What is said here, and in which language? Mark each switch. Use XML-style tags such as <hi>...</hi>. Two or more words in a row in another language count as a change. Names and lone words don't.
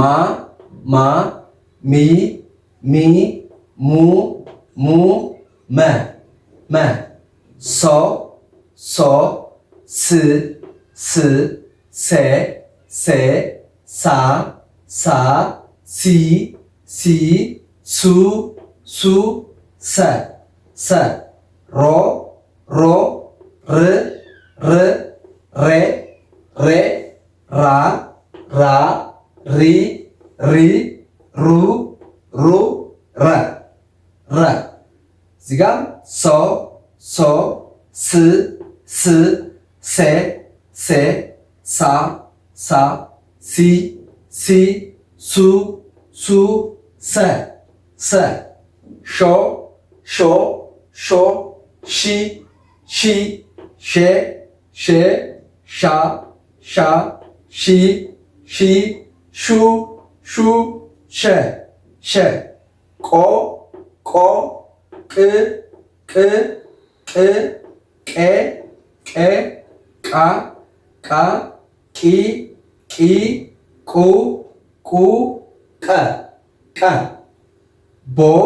<am>ማ ሚ ሚ ሙ ሙ መ መ ሶ ሶ ስ ስ ሴ ሴ ሳ ሳ ሲ ሲ ሱ ሱ ሰ ሮ ር ሬ ራ ሪ ሩ ረ እዚህ ጋር ሶ ስ ሴ ሳ ሲ ሱ ሰ ሾ ሺ ሻ ሸ ቆ ቅ ቃ ቂ ቁ ቀ ቦ</am>